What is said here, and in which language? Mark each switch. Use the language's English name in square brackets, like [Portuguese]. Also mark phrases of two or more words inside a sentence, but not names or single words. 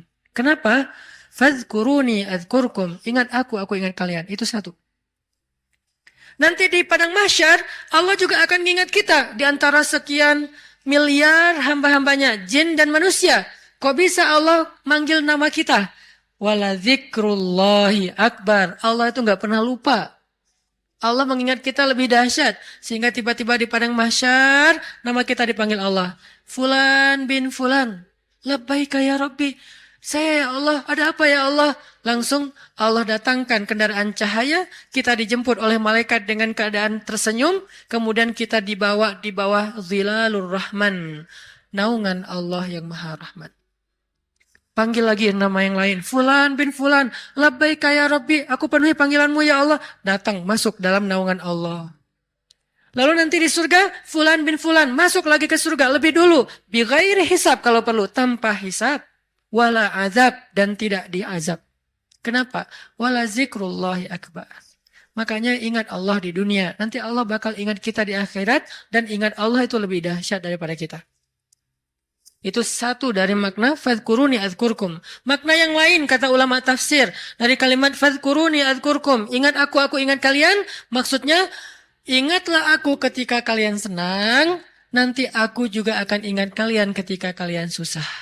[Arabic] Kenapa? فاذكروني أذكركم. [Indonesian] Ingat aku ingat kalian. Itu satu. Nanti di padang mahsyar, Allah juga akan ingat kita. Di antara sekian miliar hamba-hambanya, jin dan manusia. Kok bisa Allah manggil nama kita? [Arabic] ولذكر الله أكبر. [Indonesian] Allah itu nggak pernah lupa. Allah mengingat kita lebih dahsyat. Sehingga tiba-tiba di padang mahsyar, nama kita dipanggil Allah. [Arabic] فلان بن فلان. لبيك يا ربي. [Indonesian] Saya [Arabic] يا الله, [Indonesian] ada apa [Arabic] يا الله? [Indonesian] Langsung Allah datangkan kendaraan cahaya. Kita dijemput oleh malaikat dengan keadaan tersenyum. Kemudian kita dibawa di bawah [Arabic] ظلال الرحمن. [Indonesian] Naungan Allah yang maha rahmat. Panggil lagi nama yang lain. [Arabic] فلان بن فلان. لبيك يا ربي. [Indonesian] Aku penuhi panggilanmu [Arabic] يا الله. [Indonesian] Datang, masuk dalam naungan Allah. Lalu nanti di surga, [Arabic] فلان بن فلان. [Indonesian] Masuk lagi ke surga lebih dulu. [Arabic] بغير حساب [Indonesian] kalau perlu. Tanpa hisab. [Arabic] ولا عذاب. [Indonesian] Dan tidak diazab. Kenapa? [Arabic] ولذكر الله أكبر. [Indonesian] Makanya ingat Allah di dunia. Nanti Allah bakal ingat kita di akhirat. Dan ingat Allah itu lebih dahsyat daripada kita. Itu satu dari makna [Arabic] فاذكروني أذكركم. [Indonesian] Makna yang lain kata ulama tafsir dari kalimat [Arabic] فاذكروني أذكركم, [Indonesian] ingat aku ingat kalian, maksudnya ingatlah aku ketika kalian senang, nanti aku juga akan ingat kalian ketika kalian susah.